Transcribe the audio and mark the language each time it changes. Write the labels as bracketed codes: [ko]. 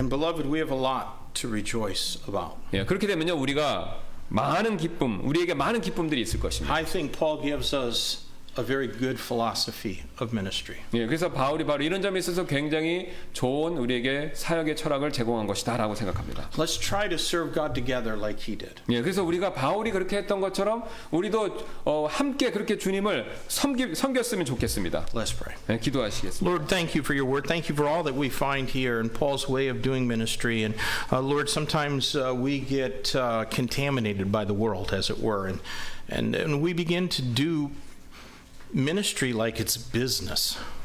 [en] And beloved, we have a lot to rejoice about. [ko] 예, 그렇게 되면요 우리가 많은 기쁨, 우리에게 많은 기쁨들이 있을 것입니다. [en] I think Paul gives us a very good philosophy of ministry. [ko] 예, 그래서 바울이 바로 이런 점에 있어서 굉장히 좋은 우리에게 사역의 철학을 제공한 것이다라고 생각합니다. [en] Let's try to serve God together like he did. [ko] 예, 그래서 우리가 바울이 그렇게 했던 것처럼 우리도 함께 그렇게 주님을 섬겼으면 좋겠습니다. [en] Let's pray. [ko] 예, 기도하시겠습니다. [en] Lord, thank you for your word. Thank you for all that we find here in Paul's way of doing ministry. And Lord, sometimes we get contaminated by the world, as it were, and we begin to do ministry like it's business.